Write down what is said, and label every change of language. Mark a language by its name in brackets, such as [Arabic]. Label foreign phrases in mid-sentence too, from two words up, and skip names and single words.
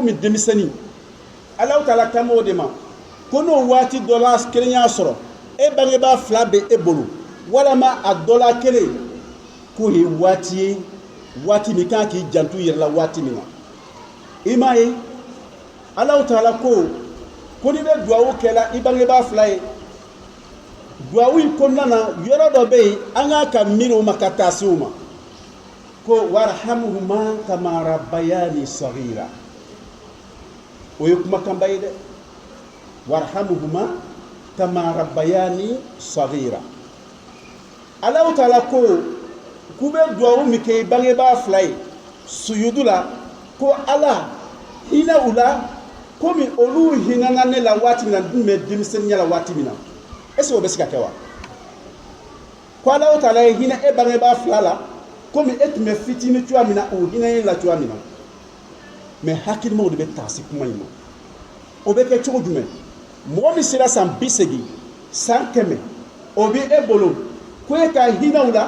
[Bambara] komi denmisɛnnin Allahu taala kan o de ma ko n'o waati dɔ la kelen y'a sɔrɔ e bangebaa fila bɛ e bolo walama a dɔ la kelen k'o ye waati ye waati min kan k'i janto i yɛrɛ la waati min na i m'a ye Allahu taala ko ni bɛ duwawu kɛla i bangebaa fila ye duwawu in kɔnɔna na yɔrɔ dɔ bɛ yen an k'a ka miiri o ma ka taa se o ma ko [Arabic] وارحمهما كما ربياني صغيرا [Bambara] o ye kumakanba ye dɛ [Arabic] وارحمهما كما ربياني صغيرا [Bambara] Allahu taala ko k'u bɛ duwawu min kɛ i bangebaa fila ye sujudu la ko Ala hinɛ u la komi olu hinɛna ne la waati min na n tun bɛ denmisɛnninya la waati min na [French] est-ce que [Bambara] o bɛ se ka kɛ wa ko Allahu taala ye hinɛ e bangebaa fila la komi e tun bɛ fitinin cogoya min na o hinɛ la cogoya min na mais hakilimaw de bɛ taasi kuma in ma o bɛ kɛ cogo jumɛn mɔgɔ min sera san 80 san 100 o bɛ e bolo ko e ka hinɛ u la